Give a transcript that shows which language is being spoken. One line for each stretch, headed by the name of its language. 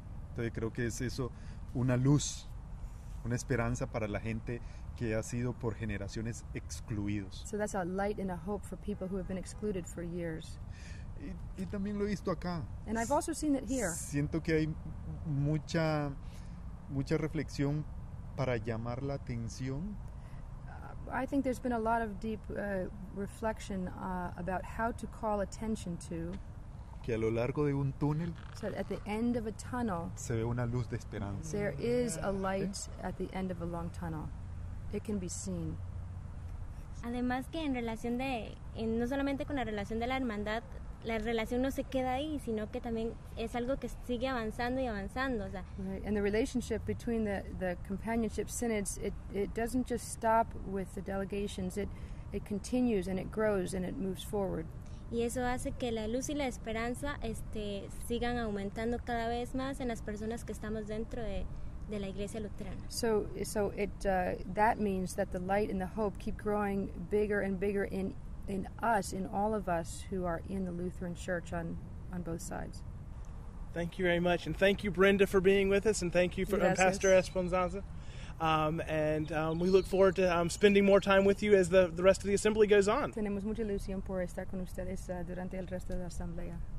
Spanish: Entonces creo que es eso, una luz, una esperanza para la gente que ha sido por generaciones excluidos.
English: So that's a light and a hope for people who have been excluded for years.
Spanish: Y también lo he visto acá.
English: And I've also seen it here.
Spanish: Siento que hay mucha reflexión para llamar la atención
English: I think there's been a lot of deep reflection about how to call attention to,
Spanish: que a lo largo de un túnel
English: so that at the end of a tunnel,
Spanish: se ve una luz de esperanza.
English: there is a light at the end of a long tunnel. It can be seen.
Spanish: Además que en relación no solamente con la relación de la hermandad, la relación no se queda ahí, sino que también es algo que sigue avanzando y avanzando. O sea,
English: Right. And the relationship between the companionship synods, it doesn't just stop with the delegations. It continues and it grows and it moves forward.
Spanish: y eso hace que la luz y la esperanza sigan aumentando cada vez más en las personas que estamos dentro de la iglesia luterana.
English: So that means that the light and the hope keep growing bigger and bigger in us, in all of us who are in the Lutheran Church on both sides. Thank you very much. And thank you, Brenda, for being with us. And thank you, for
Spanish: Gracias.
English: Pastor Espinoza. And we look forward to spending more time with you as the rest of the assembly goes on.
Spanish: Tenemos mucha ilusión por estar con ustedes durante el resto de la asamblea.